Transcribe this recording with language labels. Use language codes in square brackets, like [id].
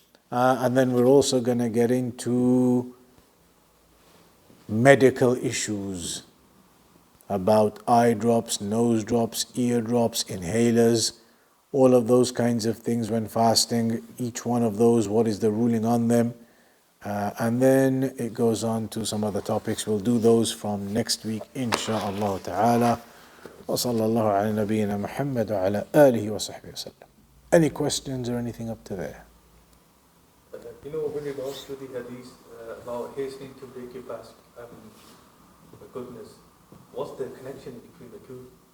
[en] And then we're also going to get into medical issues about eye drops, nose drops, ear drops, inhalers, all of those kinds of things when fasting. Each one of those, what is the ruling on them? And then it goes on to some other topics. We'll do those from next week, insha'Allah ta'ala. [ar] وصلى الله على نبينا محمد وعلى آله وصحبه وسلم. [en] Any questions or anything up to there? When it goes to the hadith about hastening to break your fast, the goodness, what's the connection between the two?